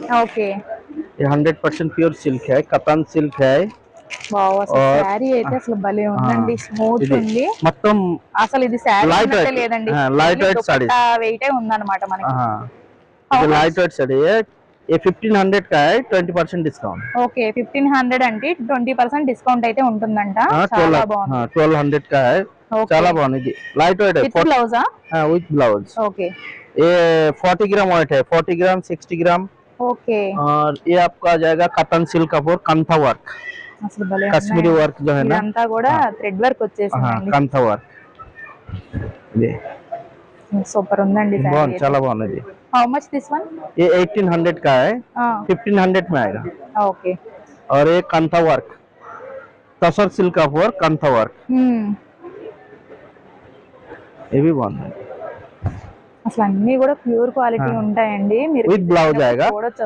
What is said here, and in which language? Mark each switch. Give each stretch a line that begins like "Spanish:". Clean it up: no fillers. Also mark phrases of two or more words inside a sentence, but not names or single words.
Telugu: ఓకే.
Hindi: ये 100% प्योर सिल्क है, कतन सिल्क है।
Telugu: వావ్! అసలు
Hindi: और
Telugu: శారీ అయితే అసలు భలే
Hindi: हाँ,
Telugu: ఉందండి. స్మూత్ ఇది ఉంది. మొత్తం అసలు ఇది శారీ
Hindi: लाइट
Telugu: ఉన్నట్టే
Hindi: वेट,
Telugu: లేదండి.
English: light weight
Hindi: साड़ी।
Telugu: దుపట్టా వెయిటే ఉందన్నమాట మనకి.
Hindi: हाँ,
Telugu: హౌ
Hindi: ये
Telugu: మచ్?
English: light weight
Hindi: साड़ी है। ये 1500 का है, 20% डिस्काउंट।
Telugu: ఓకే. 1500 అంటే 20% డిస్కౌంట్ అయితే ఉంటుందంట. చాలా బాగుంది.
Hindi: 1200 का है।
Telugu: ఓకే. చాలా బాగుంది,
English: light weight
Telugu: है।
English: with blouse? with blouse.
Telugu: ఓకే.
Hindi: ये 40 ग्राम वेट है, 40 ग्राम 60 ग्राम।
Telugu: ఓకే.
Hindi: और ये आपका आ जाएगा कतन सिल्क कपूर कंथा वर्क,
Telugu: అసలు భలే
Hindi: कश्मीरी
Telugu: ఉన్నాయండి.
Hindi: वर्क जो है ना।
Telugu: ఇదంతా కూడా
Hindi: हाँ,
English: thread work
Hindi: हाँ,
Telugu: వచ్చేసిందండి.
Hindi: कंथा वर्क। ये
Telugu: సూపర్ ఉందండి శారీ
Hindi: बहुत
Telugu: అయితే. చాలా బాగుంది।
English: how much this one?
Hindi: ये 1800 का है, 1500 में आएगा।
Telugu: ఓకే.
Hindi: और ये कंथा वर्क, तसर सिल्क कपूर कंथा वर्क, ये भी बहुत है।
Telugu: అసలు అన్ని కూడా
English: pure quality
Telugu: ఉంటాయండి. మీరు
English: with blouse ఆయేగా।
Telugu: చూడొచ్చు.